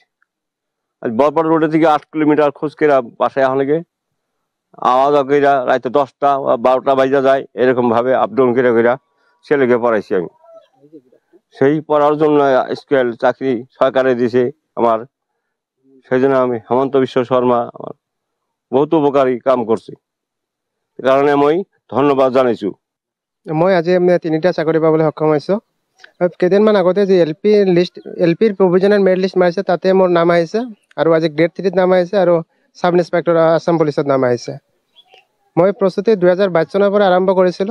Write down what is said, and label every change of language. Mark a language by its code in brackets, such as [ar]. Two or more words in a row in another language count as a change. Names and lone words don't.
[bn] আজ বরপাড়া রোডে থেকে 8 কিলোমিটার খোঁজ করে বাসায় এখন লেগে আওয়াজ কইরা রাতে 10টা বা 12টা বাজা যায়, এরকম ভাবে আপডাউন করে ছেলেকে পড়াইছি আমি। সেই পড়ার জন্য স্কুল চাকরি সরকারে দিয়েছে আমার। সেই জন্য আমি হেমন্ত বিশ্ব শর্মা আমার বহুত উপকারী কাম করছে, কারণে আমি ধন্যবাদ জানাইছো। [as] মই আজি 3টা চাকৰি পাবলৈ সক্ষম হৈছোঁ। কেইদিনমান আগতে যে এলপিৰ [en] provisional merit list [as] মাৰিছে তাতে মোৰ নাম আহিছে আৰু আজি গ্ৰেড 3ত নাম আহিছে আৰু [en] sub inspector [as] আছাম পুলিচত নাম আহিছে। মই প্ৰস্তুতি 2022 চনৰ পৰা আৰম্ভ কৰিছিলোঁ।